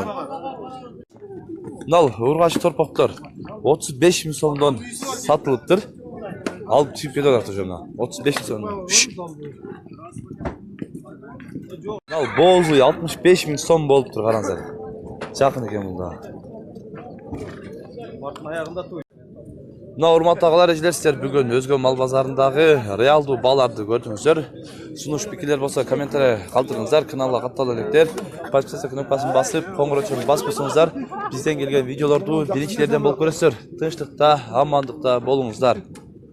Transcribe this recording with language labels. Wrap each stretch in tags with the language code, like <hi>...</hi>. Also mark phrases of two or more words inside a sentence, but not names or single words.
<uz>Nal urg'achi torpaqlar 35 ming so'mdan sotilibdir. Alып chiqib ketaverdi o'shanda. 35 ming so'mdan. Nal bo'zi 65 ming so'm bo'lib tur, qarangizlar. Yaqin ekan bunda.</uz> <ky>Мына урматтуу агалар эжелер, сиздер бүгүн Өзгөн мал базарындагы реалдуу бааларды көрдүңүздөр. Сунуш пикирлер болсо комментарий калтырыңыздар, каналга катталып электер. Подписаться кнопкасын басып, коңгурочун басып койсоңуздар, бизден келген видеолорду биринчилерден болуп көрөсүздөр. Тынчтыкта, амандыкта болуңуздар.</ky>